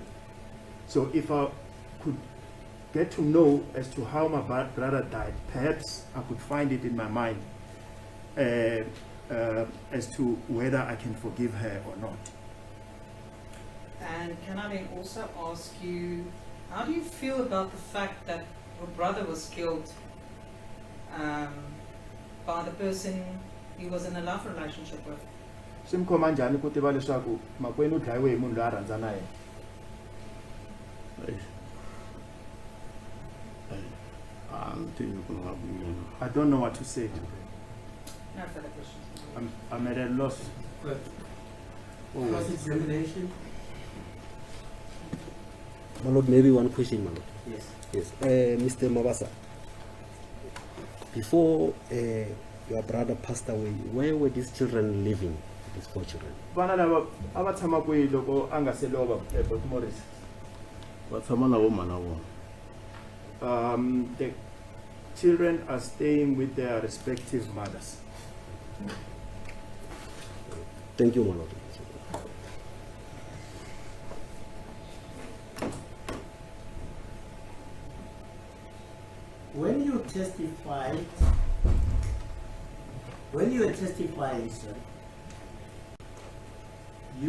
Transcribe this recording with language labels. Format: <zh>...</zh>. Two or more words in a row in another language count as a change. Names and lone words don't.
<en>So if I could get to know as to how my brother died, perhaps I could find it in my mind as to whether I can forgive her or not. And can I then also ask you, how do you feel about the fact that your brother was killed by the person he was in a love relationship with?</en> <ts>Simkhoma njani ku tiva leswaku makwenu u dlayiwe hi munhu loyi a rhandza na yena?</ts> <en>I don't know what to say to her. No further questions. I'm at a loss. Cross-examination? My Lord, maybe one question, my Lord. Yes. Yes. Mr. Mabasa, before your brother passed away, where were these children living, these 4 children?</en> <ts>Vana lava a va tshama kwihi loko a nga se lova Port Morris? Va tshama na vo mana vona.</ts> <en>The children are staying with their respective mothers. Thank you, my Lord. When you testified, when you were testifying, sir, you</en>